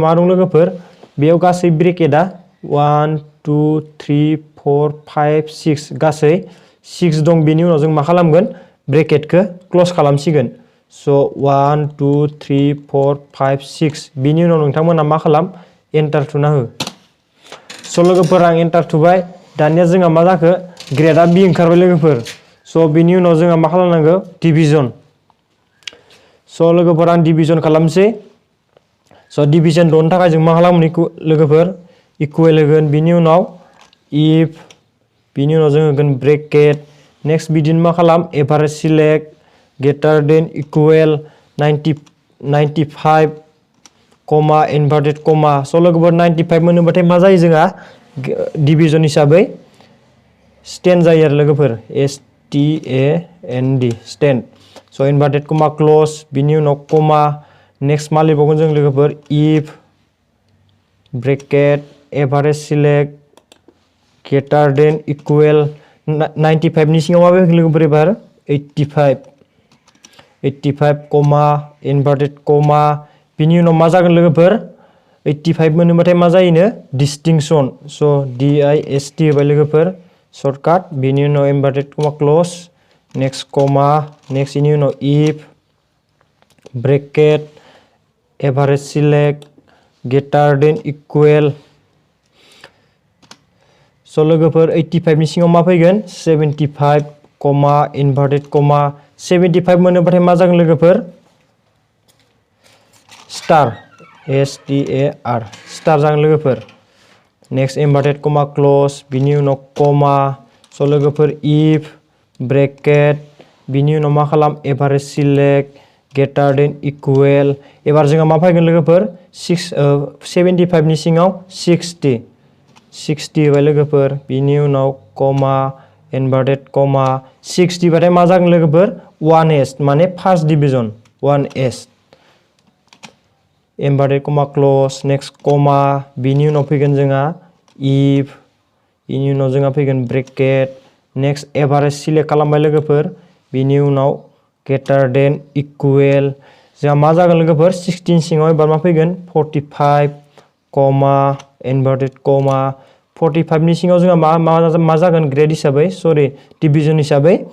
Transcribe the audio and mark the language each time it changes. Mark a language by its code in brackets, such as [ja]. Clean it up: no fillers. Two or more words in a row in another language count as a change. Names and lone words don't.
[brx] मा दं लोगोफोर बेयाव गासै ब्रेकेटआ 1 2 3 4 5 6 गासै 6 दं बेनि उनाव जों मा खालामगोन ब्रेकेटखौ क्लोज खालामसिगोन स' 1 2 3 4 5 6 बिनि उनाव नोंथांमोना मा खालाम एन्टार थुना हो स' लोगोफोर आं एन्टार थुबाय दानिया जोंहा मा जाखो ग्रेडआ B ओंखारबाय लोगोफोर स' बिनि उनाव जोंहा मा खालामनांगौ डिभिजन स' लोगोफोर आं डिभिजन खालामसै स' डिभिजन दिहुननो थाखाय जों मा खालामगोन लोगोफोर इकुवेल होगोन बिनि उनाव if बिनि उनाव जों होगोन [en] bracket next [brx] बिदिनो मा खालाम [en] average select greater than equal [brx] 95 [en] comma inverted comma [brx] स' लोगोफोर 95 मोनोबाथाय मा जायो जोंहा डिभिजन हिसाबै स्टेन्ड जायो आरो लोगोफोर STAND स्टेन्ड स' [en] inverted comma close [brx] बिनि उनाव [en] comma next [brx] मा लिरबावगोन जों लोगोफोर if [en] bracket average select greater than equal [brx] 95 नि सिङाव मा फैगोन लोगोफोर एबार 85 [en] comma inverted comma [brx] बिनि उनाव मा जागोन लोगोफोर 85 मोनोबाथाय मा जायोनो डिस्टिंक्सन स' DIST होबाय लोगोफोर सर्टकाट बिनि उनाव [en] inverted comma close next comma next [brx] इनि उनाव if [en] bracket average select greater than equal [brx] स' लोगोफोर 85 नि सिङाव मा फैगोन 75 [en] comma inverted comma [brx] 75 मोनोबाथाय मा जागोन लोगोफोर स्टार STAR स्टार जागोन लोगोफोर [en] next inverted comma close [brx] बिनि उनाव कमा स' लोगोफोर if ब्रेकेट बिनि उनाव मा खालाम [en] average select greater than equal [brx] एबार जोंहा मा फैगोन लोगोफोर 75 नि सिङाव 60 60 होबाय लोगोफोर बिनि उनाव [en] comma inverted comma [brx] 60 बाथाय मा जागोन लोगोफोर 1s माने [en] first division [brx] 1s [en] inverted comma close next comma [brx] बिनि उनाव फैगोन जोंहा if बिनि उनाव जोंहा फैगोन [en] bracket next average select [brx] खालामबाय लोगोफोर बिनि उनाव [en] greater than equal [brx] जोंहा मा जागोन लोगोफोर 16 सिङाव एबार मा फैगोन 45 [en] comma inverted comma [brx] 45 नि सिङाव जोंहा मा जागोन ग्रेड हिसाबै सरि डिवीजन हिसाबै